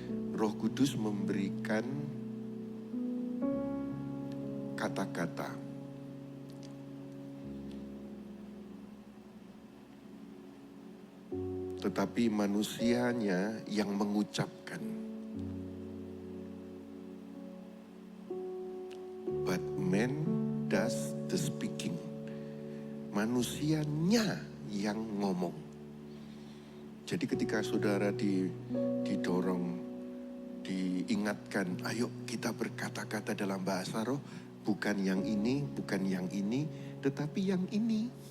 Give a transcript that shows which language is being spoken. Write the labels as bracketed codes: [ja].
[id] Roh Kudus memberikan kata-kata. Tetapi manusianya yang mengucapkan. [en] But man does the speaking. [id] Manusianya yang ngomong. Jadi ketika saudara didorong, diingatkan, ayo kita berkata-kata dalam bahasa roh, bukan yang ini, bukan yang ini, tetapi yang ini.